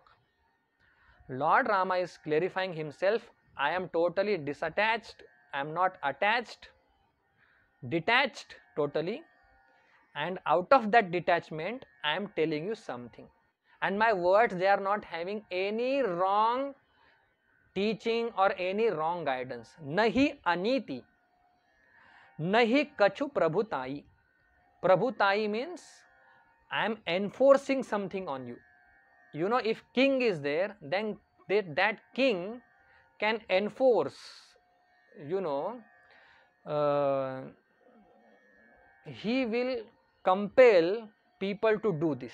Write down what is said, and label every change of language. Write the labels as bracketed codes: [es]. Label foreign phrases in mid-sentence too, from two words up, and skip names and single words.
[en] Lord Rama is clarifying himself, I am totally disattached, I am not attached, detached totally, and out of that detachment I am telling you something, and my words, they are not having any wrong teaching or any wrong guidance. [awa] नहिं अनीति नहिं कछु प्रभुताई. [en] Prabhutai means I am enforcing something on you. You know, if king is there, then that king can enforce, you know, he will compel people to do this.